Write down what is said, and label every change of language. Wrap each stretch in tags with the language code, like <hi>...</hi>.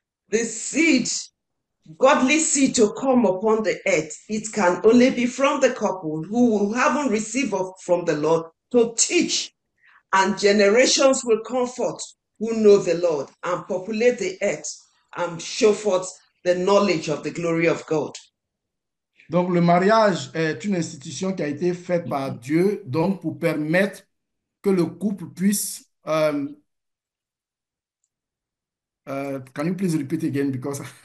<en>The seed, godly seed to come upon the earth, it can only be from the couple who haven't received from the Lord to teach, and generations will come forth who know the Lord and populate the earth and show forth the knowledge of the glory of God.</en> <fr>Donc, le mariage est une institution qui a été faite par Dieu, donc pour permettre que le couple puisse.</fr> <en>Can you please repeat again because</en>